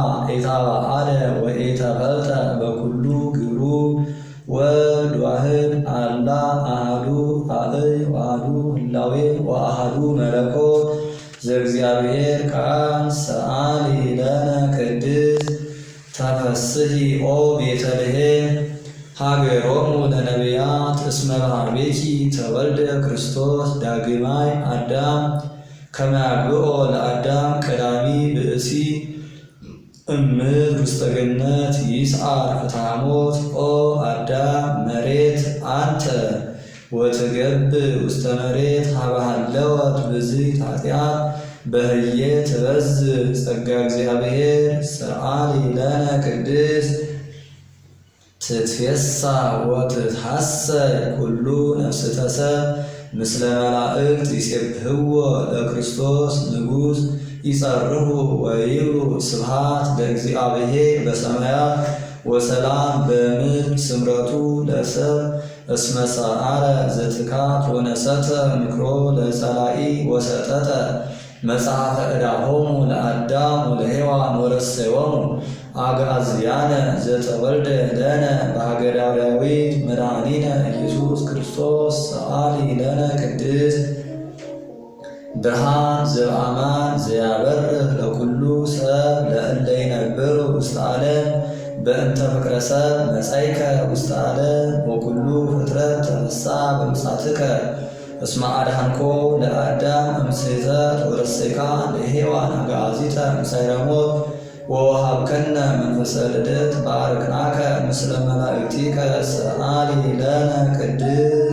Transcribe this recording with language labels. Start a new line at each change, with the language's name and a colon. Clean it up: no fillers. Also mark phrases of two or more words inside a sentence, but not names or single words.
Geez: ኢተባአደ ወኢተፈልጠ በኩሉ ግብሩ ወልድ ዋሕድ አላ አሐዱ አብይ ወአሐዱ ህላዌ ወአሐዱ መለኮት ዘእግዚአብሔር ቃል ሰአሊ ለነ ቅድስት ተፈስሒ ኦ ቤተልሔም ሀገሮሙ ለነቢያት እስመ በኀቤኪ ተወልደ ክርስቶስ ዳግማይ አዳም ከመ ያግብኦ ለአዳም ቀዳሚ ብእሲ እምድር ውስተ ገነት ይስዓር ፍትሐ ሞት ኦ አዳም መሬት አንተ ወትገብእ ውስተ መሬት ሀበ ሀለወት ብዝሕት ኃጢአት በህየ ትበዝሕ ጸጋ እግዚአብሔር ሰአሊ ለነ ቅድስት ትትፌሳህ ወትትሐሰይ ኩሉ ነፍስተ ሰብ ምስለ መላእክት ይሴብሕዎ ለክርስቶስ ንጉሥ ይጸርሁ ወይብሉ ስብሐት ለእግዚአብሔር በሰማያት ወሰላም በምድር ስምረቱ ለሰብ እስመ ሰዓረ ዘትካት ወነሰተ ምክሮ ለጸላኢ ወሰጠጠ መጽሐፈ ዕዳሆሙ ለአዳም ወለሔዋን ወረሰዮሙ አግዓዝያነ ዘተወልደ ለነ በሀገረ ዳዊት መድኃኒነ ኢየሱስ ክርስቶስ ሰአሊ ለነ ቅድስት ብርሃን ዘበአማን ዘያበርህ ለኩሉ ሰብ ለእለ ይነብሩ ውስተ ዓለም በእንተ ፍቅረ ሰብ መጻእከ ውስተ ዓለም ወኩሉ ፍጥረት ተፈስሐ በምጽአትከ እስመ አድኃንኮ ለአዳም እምስሕተት ወረሰይካ ለሔዋን አግዓዚተ እምሳይረ ሞት ወወሀብከነ መንፈሰ ልደት ባርክናከ ምስለ መላእክቲከ ሰአሊ ለነ ቅድስት